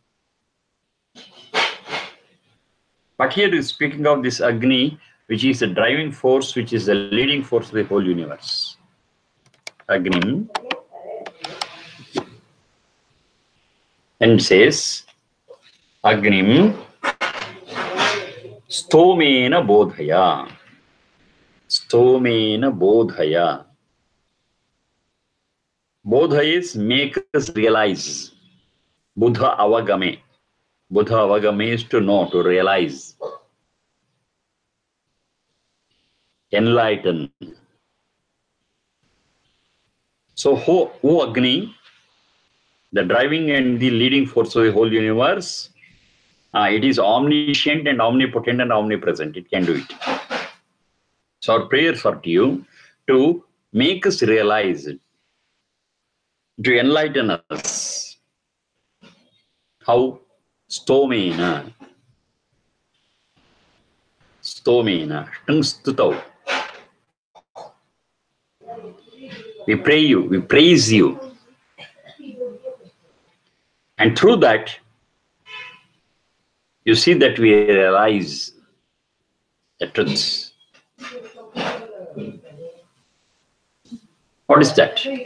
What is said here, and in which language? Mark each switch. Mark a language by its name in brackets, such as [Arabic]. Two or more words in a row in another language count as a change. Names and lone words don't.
[English] But here is speaking of this Agni, which is the driving force, which is the leading force of the whole universe. Agni. And says, [Sanskrit] Agnim stomena bodhaya. Stomena bodhaya. [English] Bodhaya is make us realize. [Sanskrit] Buddha avagame. Buddha avagame [English] is to know, to realize. Enlighten. So, who Agni, the driving and the leading force of the whole universe, it is omniscient and omnipotent and omnipresent. It can do it. So our prayers are to you to make us realize to enlighten us. How? Stomena. [Sanskrit] Stomena. Stutau. [English] We pray you, we praise you. And through that, you see that we realize the truths. What is that?